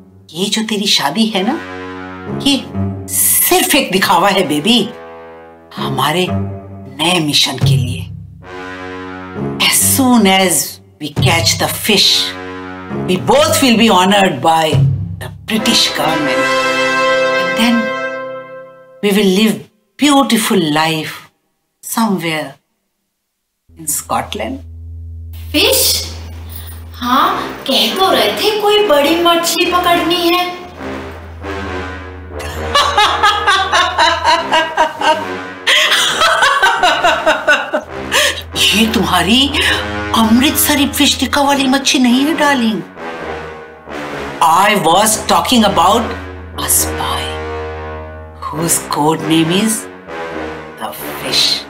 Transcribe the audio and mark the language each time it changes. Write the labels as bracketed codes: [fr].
[hi] ये जो तेरी शादी है ना, ये सिर्फ एक दिखावा है बेबी, हमारे नए मिशन के लिए। [en] As soon as we catch the fish, we both will be honored by the British government. And then we will live beautiful life somewhere in Scotland. [hi] Fish? हाँ, कह तो रहे थे कोई बड़ी मछली पकड़नी है। ये तुम्हारी अमृतसरी फिश टिक्का वाली मच्छी नहीं है darling. [en] I was talking about a spy whose code name is the Fish.